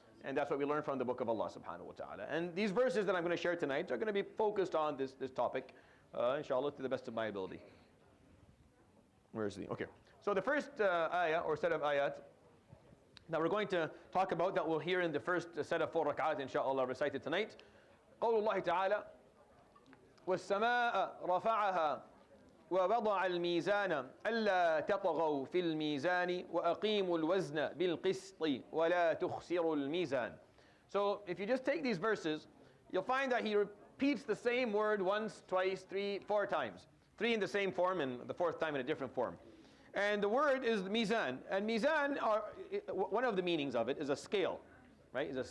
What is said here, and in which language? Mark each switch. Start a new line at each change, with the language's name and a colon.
English: And that's what we learned from the book of Allah subhanahu wa ta'ala. And these verses that I'm going to share tonight are going to be focused on this topic, inshallah, to the best of my ability. Where is the? Okay. So the first ayah, or set of ayat, that we're going to talk about, that we'll hear in the first set of 4 rak'at, inshallah, recited tonight.
Arabic: قول الله تعالى والسماء رفعها ووضع الميزان ألا تطغوا في الميزان وأقيموا الوزن بالقسط ولا تخسروا الميزان.
English: So if you just take these verses, you'll find that he repeats the same word once, twice, 3, 4 times. 3 in the same form and the 4th time in a different form. And the word is mizan. And mizan, one of the meanings of it is a scale, right?